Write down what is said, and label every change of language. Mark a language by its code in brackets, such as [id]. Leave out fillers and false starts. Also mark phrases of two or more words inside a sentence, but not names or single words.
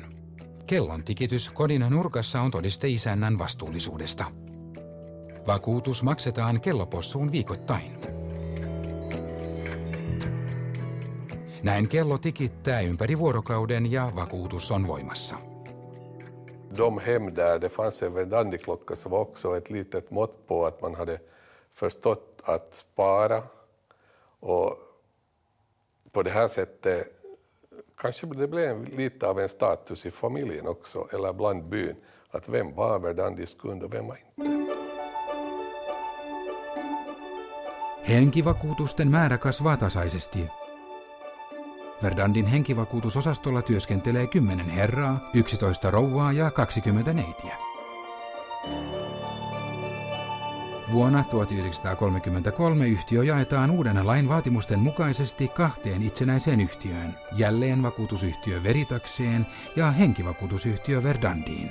[fi] Kellon tikitys kodin nurkassa on todiste isännän vastuullisuudesta. Vakuutus maksetaan kellopossuun viikoittain. Näin kello tikittää ympäri vuorokauden ja vakuutus on voimassa. [sv] De hem där det fanns en Verdandi-klocka så var också ett litet mått på att man hade förstått att spara och på det här sättet kanske det blev lite av en status i familjen också eller bland byn att vem var Verdandis kund och vem var inte. [fi] Henkivakuutusten määrä kasvaa tasaisesti. Verdandin henkivakuutusosastolla työskentelee 10 herraa, 11 rouvaa ja 20 neitiä. Vuonna 1933 yhtiö jaetaan uuden lain vaatimusten mukaisesti 2 itsenäiseen yhtiöön, jälleenvakuutusyhtiö Veritakseen ja henkivakuutusyhtiö Verdandiin.